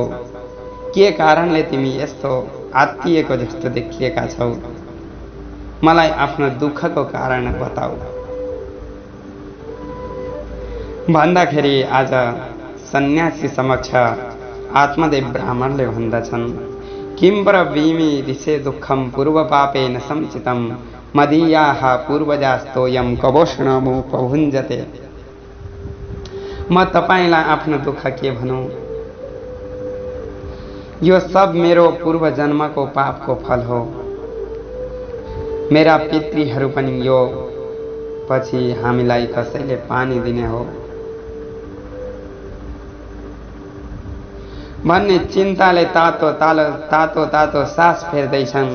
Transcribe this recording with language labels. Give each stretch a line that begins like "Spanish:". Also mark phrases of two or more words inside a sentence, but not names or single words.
Nepali: के कारणले तिमी यस्तो आत्तिएको जस्तो देखिएका छौ? मलाई आफ्नो दुःखको कारण बताऊ। भन्दाखेरि आज सन्यासी समक्ष आत्मदेव ब्राह्मणले भन्दछन्,
Sanskrit: किं ब्रवीमि ऋषे दुःखम पूर्व पापेन संचितम मदीयाः पूर्वजास्तोयम कवोष्णमुपभुञ्जते।
Nepali: म तपाईलाई आफ्नो दुःख के भनौं? यो सब मेरो पूर्व जन्मको पापको फल हो। मेरा पितृहरू पनि यो पछि हामीलाई कसैले पानी दिने हो भन्ने चिन्ताले तातो तातो सास फेर्दैछन्।